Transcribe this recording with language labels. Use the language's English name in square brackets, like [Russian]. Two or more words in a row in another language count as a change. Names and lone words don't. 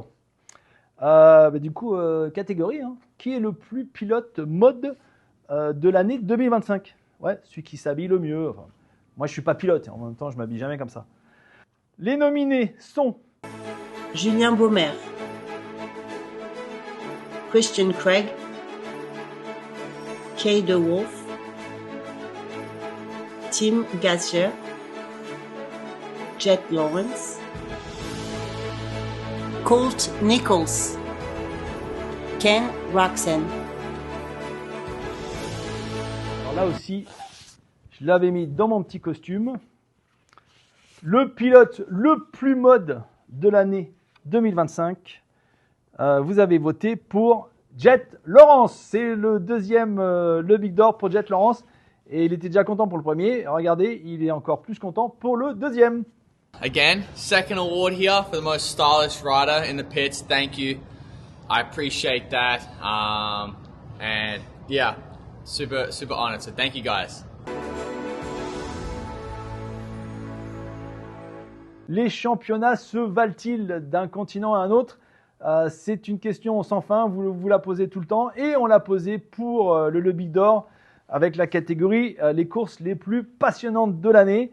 [French] Du coup, catégorie, hein, qui est le plus pilote mode de l'année 2025? Ouais, celui qui s'habille le mieux. Enfin, moi, je ne suis pas pilote, en même temps, je ne m'habille jamais comme ça. Les nominés sont Julien Baumer, Christian Craig, Kay DeWolf, Tim Gazier, Jet Lawrence, Colt Nichols, Ken Roczen. Alors là aussi, je l'avais mis dans mon petit costume. Le pilote le plus mode de l'année 2025. Vous avez voté pour Jet Lawrence. C'est le deuxième, le Big Door pour Jet Lawrence. Et il était déjà content pour le premier. Regardez, il est encore plus content pour le deuxième. [English] Again, second award here for the most stylish rider in the pits. Thank you. I appreciate that. And yeah, super honored. So thank you guys. [French] Les championnats se valent-ils d'un continent à un autre? C'est une question sans fin, vous la posez tout le temps. Et on l'a posée pour le Big Door avec la catégorie les courses les plus passionnantes de l'année.